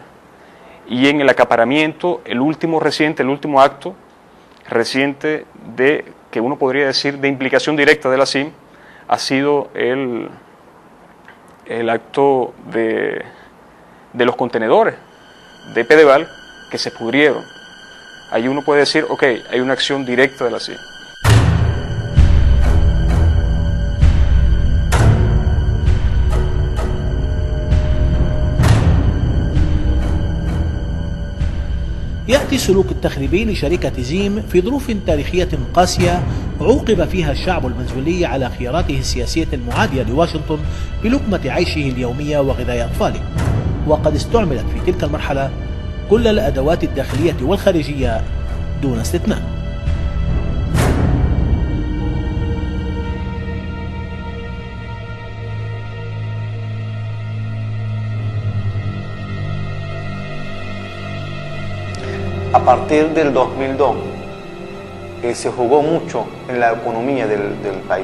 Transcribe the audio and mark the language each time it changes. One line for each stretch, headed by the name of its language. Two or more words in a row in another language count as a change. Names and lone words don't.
Spanish: Y en el acaparamiento, el último acto reciente de, que uno podría decir, de implicación directa de la CIM, ha sido el acto de los contenedores de Pedeval que se pudrieron. Ahí uno puede decir, ok, hay una acción directa de la CIM.
Arabic: يأتي السلوك التخريبي لشركة زيم في ظروف تاريخية قاسية عوقب فيها الشعب الفنزويلي على خياراته السياسية المعادية لواشنطن بلقمة عيشه اليومية وغذاء أطفاله، وقد استعملت في تلك المرحلة كل الأدوات الداخلية والخارجية دون استثناء.
Spanish: A partir del 2002 se jugó mucho en la economía del país.